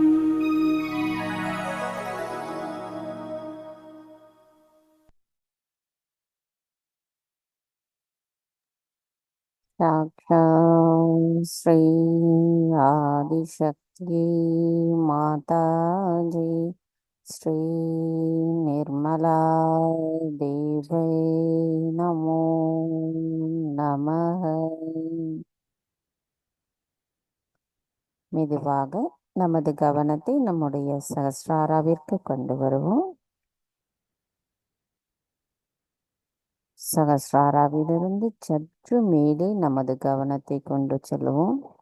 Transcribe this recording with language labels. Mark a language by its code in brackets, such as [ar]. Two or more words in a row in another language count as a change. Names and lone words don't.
[sa] साक्षात् श्री आदिशक्ति माताजी श्री निर्मला देवी नमो நமः. [ta] மெதுவாக நமது கவனத்தை நம்முடைய சகஸ்ராராவிற்கு கொண்டு வருவோம். சகஸ்ராராவிலிருந்து சற்று மேலே நமது கவனத்தை கொண்டு செல்வோம்.